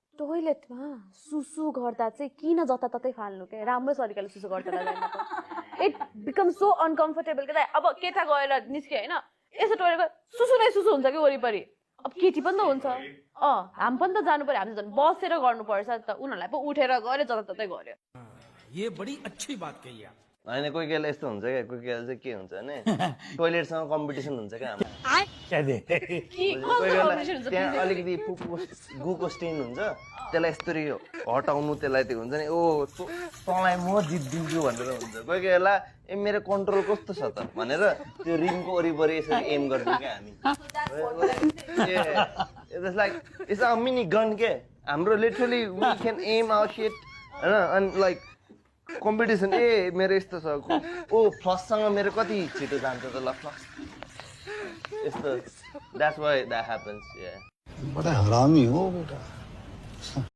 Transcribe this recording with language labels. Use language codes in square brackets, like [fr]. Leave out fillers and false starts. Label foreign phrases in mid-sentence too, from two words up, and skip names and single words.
[ne] टोयलेटमा सुसु गर्दा चाहिँ किन जताततै फाल्नु के राम्रो तरिकाले सुसु गर्दा जान्न त [en] it becomes so uncomfortable [ne] के अब केटा गएर निस्क्यो हैन यसो टोयलेटमा सुसु नै सुसु हुन्छ कि वरिपरि अब केटी पनि त हुन्छ हामी पनि त जानु पर्यो हामी झन् बसेर गर्नुपर्छ त उनीहरूलाई पो उठेर गरे जताततै गर्यो [hi] ये बड़ी अच्छी बात कही आप [ne] हैन कोही बेला यस्तो हुन्छ क्या कोही बेला चाहिँ के हुन्छ भने टोयलेटसँग कम्पिटिसन हुन्छ क्या हाम्रो कोही बेला त्यहाँ अलिकति गुको स्टेन हुन्छ त्यसलाई यस्तरी हटाउनु त्यसलाई त्यो हुन्छ नि ओ तँलाई म जित्दिन्छु भनेर हुन्छ कोही बेला ए मेरो कन्ट्रोल कस्तो छ त भनेर त्यो रिङको वरिपरि यसरी एम गर्छौँ क्या हामी [en] it's like it's a mini gun [ne] के हाम्रो [en] literally we can aim our shit [ne] हैन अनि [en] like competition [ne] ए मेरो यस्तो छ ओ फ्लससँग मेरो कति छिटो जान्छ त ल फ्लस यस्तो [en] that's why that happens ya [hi] बड़ा हरामी हो बेटा